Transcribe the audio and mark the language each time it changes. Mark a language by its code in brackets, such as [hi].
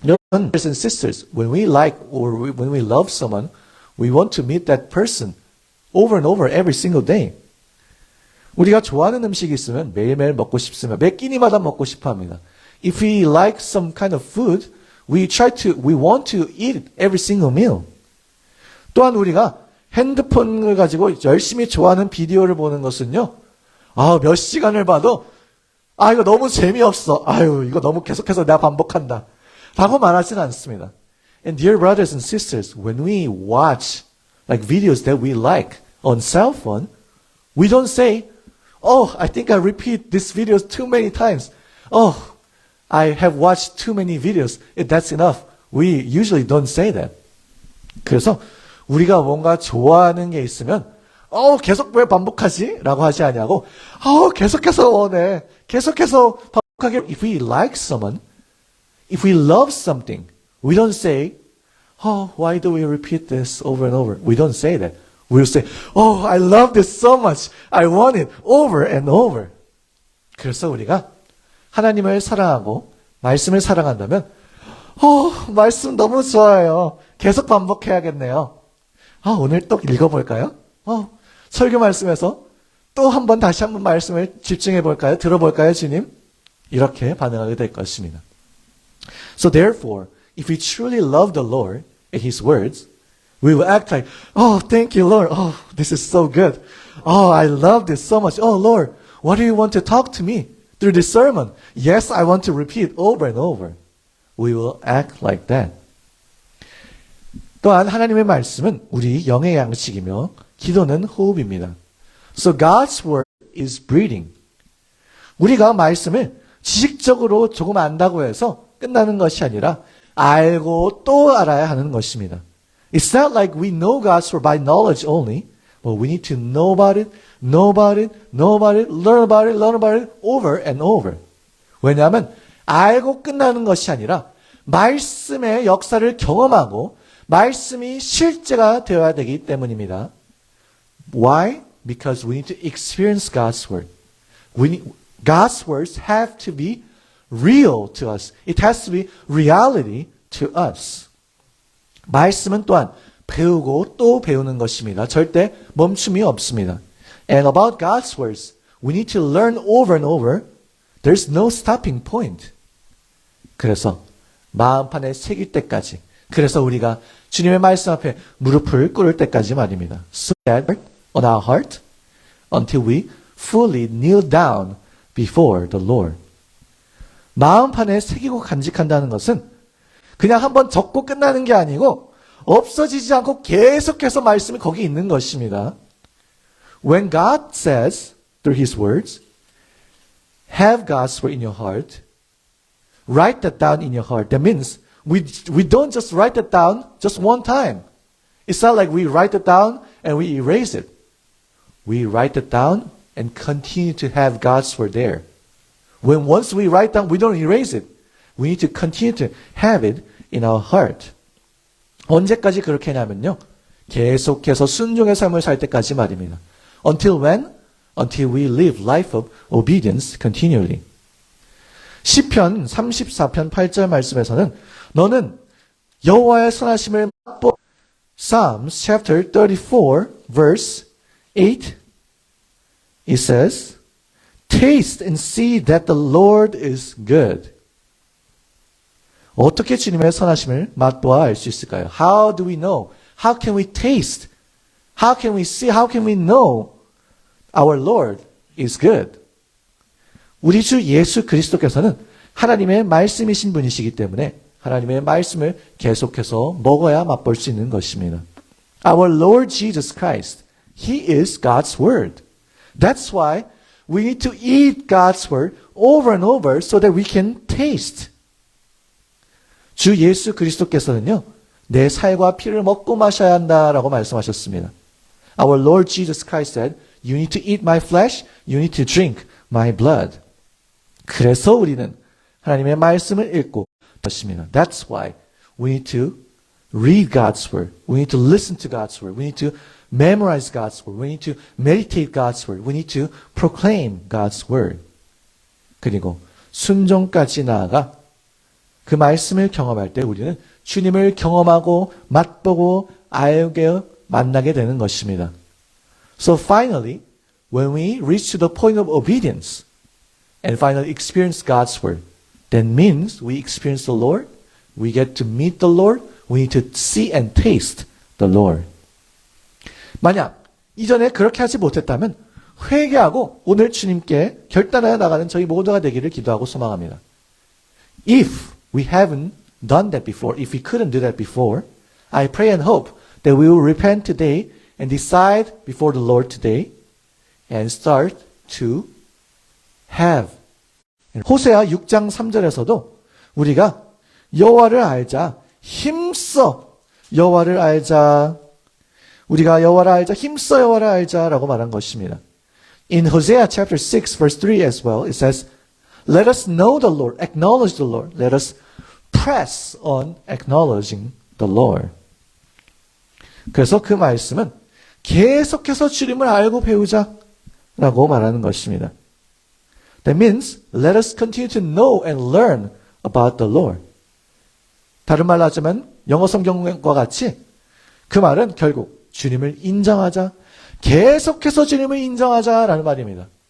[en] Brothers and sisters, when we like or when we love someone, we want to meet that person over and over every single day. [ko] 우리가 좋아하는 음식이 있으면 매일매일 먹고 싶으면 매 끼니마다 먹고 싶어 합니다. [en] If we like some kind of food, we want to eat it every single meal. [ko] 또한 우리가 핸드폰을 가지고 열심히 좋아하는 비디오를 보는 것은요. 몇 시간을 봐도 이거 너무 재미없어. 이거 너무 계속해서 내가 반복한다. 라고 말하지는 않습니다. [en] And dear brothers and sisters, when we watch like videos that we like on cell phone, we don't say, I think I repeat this video too many times. I have watched too many videos. That's enough. We usually don't say that. [ko] 그래서 우리가 뭔가 좋아하는 게 있으면 계속 왜 반복하지? 라고 하지 않냐고 계속해서 원해. 계속해서 반복하게. [en] If we like someone, if we love something, We don't say, oh, why do we repeat this over and over? We don't say that. We'll say, oh, I love this so much. I want it over and over. [ko] 그래서 우리가 하나님을 사랑하고 말씀을 사랑한다면, 말씀 너무 좋아요. 계속 반복해야겠네요. 오늘 또 읽어볼까요? 설교 말씀에서 또 한 번 다시 한번 말씀을 집중해 볼까요? 들어볼까요, 주님? 이렇게 반응하게 될 것입니다. [en] So therefore, if we truly love the Lord and His words, we will act like, thank you, Lord. This is so good. I love this so much. Lord, what do you want to talk to me through this sermon? Yes, I want to repeat over and over. We will act like that. [ko] 또한 하나님의 말씀은 우리 영의 양식이며 기도는 호흡입니다. [en] So God's word is breathing. [ko] 우리가 말씀을 지식적으로 조금 안다고 해서 끝나는 것이 아니라 알고 또 알아야 하는 것입니다. [en] It's not like we know God's word by knowledge only, but we need to know about it, know about it, know about it, learn about it, learn about it over and over. [ko] 왜냐하면 알고 끝나는 것이 아니라 말씀의 역사를 경험하고 말씀이 실제가 되어야 되기 때문입니다. [en] Why? Because we need to experience God's word. God's words have to be real to us. It has to be reality to us. [ko] 말씀은 또한 배우고 또 배우는 것입니다. 절대 멈춤이 없습니다. [en] And about God's words, we need to learn over and over. There's no stopping point. [ko] 그래서 마음판에 새길 때까지, 그래서 우리가 주님의 말씀 앞에 무릎을 꿇을 때까지 말입니다. [en] So that on our heart until we fully kneel down before the Lord. [ko] 마음판에 새기고 간직한다는 것은 그냥 한번 적고 끝나는 게 아니고 없어지지 않고 계속해서 말씀이 거기 있는 것입니다. [en] When God says through His words, have God's word in your heart, write that down in your heart. That means we don't just write that down just one time. It's not like we write it down and we erase it. We write it down and continue to have God's word there. When once we write down, we don't erase it. We need to continue to have it in our heart. [ko] 언제까지 그렇게 하냐면요. 계속해서 순종의 삶을 살 때까지 말입니다. [en] Until when? Until we live life of obedience continually. [ko] 시편 34편 8절 말씀에서는 너는 여호와의 선하심을 맛보 [en] Psalms chapter 34 verse 8 it says Taste and see that the Lord is good. [ko] 어떻게 주님의 선하심을 맛보아 알 수 있을까요? [en] How do we know? How can we taste? How can we see? How can we know our Lord is good? [ko] 우리 주 예수 그리스도께서는 하나님의 말씀이신 분이시기 때문에 하나님의 말씀을 계속해서 먹어야 맛볼 수 있는 것입니다. [en] Our Lord Jesus Christ, He is God's Word. That's why we need to eat God's Word over and over so that we can taste. [ko] 주 예수 그리스도께서는요, 내 살과 피를 먹고 마셔야 한다라고 말씀하셨습니다. [en] Our Lord Jesus Christ said, you need to eat my flesh, you need to drink my blood. [ko] 그래서 우리는 하나님의 말씀을 읽고 것입니다. [en] That's why we need to read God's word. We need to listen to God's word. We need to memorize God's word. We need to meditate God's word. We need to proclaim God's word. [ko] 그리고 순종까지 나아가 그 말씀을 경험할 때 우리는 주님을 경험하고 맛보고 알게 만나게 되는 것입니다. [en] So finally, when we reach to the point of obedience and finally experience God's word, that means we experience the Lord, we get to meet the Lord, we need to see and taste the Lord. [ko] 만약 이전에 그렇게 하지 못했다면 회개하고 오늘 주님께 결단하여 나가는 저희 모두가 되기를 기도하고 소망합니다. [en] If we haven't done that before, if we couldn't do that before, I pray and hope that we will repent today and decide before the Lord today and start to have. [ko] 호세아 6장 3절에서도 우리가 여호와를 알자, 힘써 여호와를 알자, 우리가 여호와를 알자, 힘써 여호와를 알자라고 말한 것입니다. [en] In Hosea chapter 6 verse 3 as well, it says, Let us know the Lord, acknowledge the Lord, let us press on acknowledging the Lord. [ko] 그래서 그 말씀은 계속해서 주님을 알고 배우자라고 말하는 것입니다. [en] That means let us continue to know and learn about the Lord. [ko] 다른 말로 하자면 영어 성경과 같이 그 말은 결국 주님을 인정하자, 계속해서 주님을 인정하자라는 말입니다.